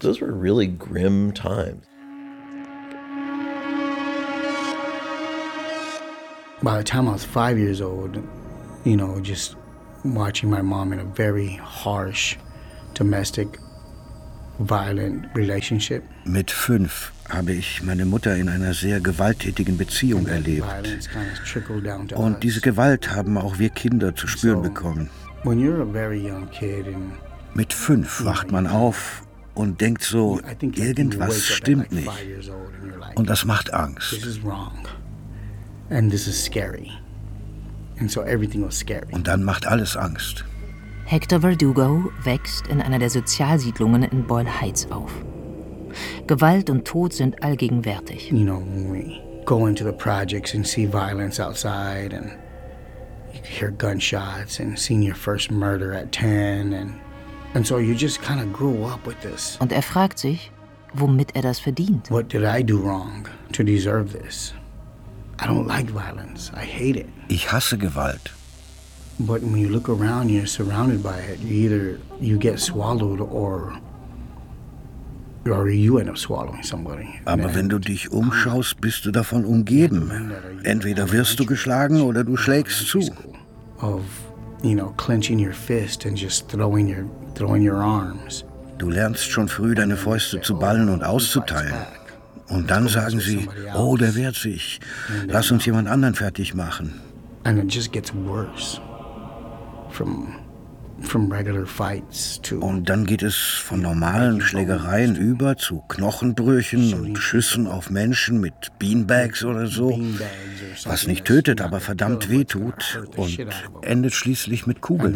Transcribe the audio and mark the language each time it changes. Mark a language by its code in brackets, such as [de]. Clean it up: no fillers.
[en] Those were really grim times. By the time I was 5 years old, you know, just watching my mom in a very harsh domestic violent relationship. [de] Mit 5 habe ich meine Mutter in einer sehr gewalttätigen Beziehung erlebt. Und diese Gewalt haben auch wir Kinder zu spüren bekommen. [en] When you're a very young kid and [de] mit 5 wacht man auf und denkt so, irgendwas stimmt nicht. Und das macht Angst. Und dann macht alles Angst. Hector Verdugo wächst in einer der Sozialsiedlungen in Boyle Heights auf. Gewalt und Tod sind allgegenwärtig. [en] You know, when we go into the projects and see violence outside and you hear gunshots and seeing your first murder at 10 and so you just kind of grow up with this. [de] Und er fragt sich, womit er das verdient. [en] What did I do wrong to deserve this? I don't like violence. I hate it. [de] Ich hasse Gewalt. [en] But when you look around, you're surrounded by it. Either you get swallowed or you end up swallowing somebody. [de] Aber wenn du dich umschaust, bist du davon umgeben. Entweder wirst du geschlagen oder du schlägst zu. [en] Of, you know, clenching your fist and just throwing your arms. [de] Du lernst schon früh, deine Fäuste zu ballen und auszuteilen. Und dann sagen sie, oh, der wehrt sich. Lass uns jemand anderen fertig machen. [en] And it just gets worse. From regular fights to. [de] Und dann geht es von normalen Schlägereien über zu Knochenbrüchen und Schüssen auf Menschen mit Beanbags oder so, was nicht tötet, aber verdammt wehtut und endet schließlich mit Kugeln.